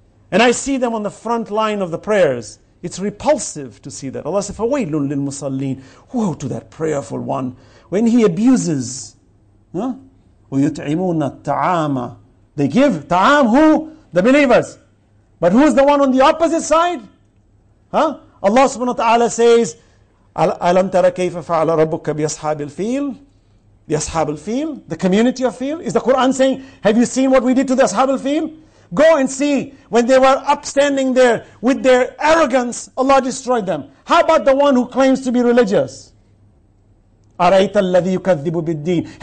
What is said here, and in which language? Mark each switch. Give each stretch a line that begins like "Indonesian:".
English: And I see them on the front line of the prayers. It's repulsive to see that. Allah says,
Arabic: فَوَيْلٌ لِلْمُصَلِّينَ.
English: Woe to that prayerful one. When he abuses,
Arabic: وَيُطْعِمُونَ الطَّعَامَ.
English: They give ta'am, who? The believers. But who's the one on the opposite side? Allah subhanahu wa ta'ala says,
Arabic: أَلَمْ تَرَ كَيْفَ فَعَلَ رَبُّكَ بِأَصْحَابِ الْفِيلِ.
English: The Ashab al-Fil, the community of Fil. Is the Quran saying, have you seen what we did to the Ashab al-Fil? Go and see. When they were upstanding there with their arrogance, Allah destroyed them. How about the one who claims to be religious?
Arabic: أَرَيْتَ الَّذِي يُكَذِّبُ بِالدِّينِ.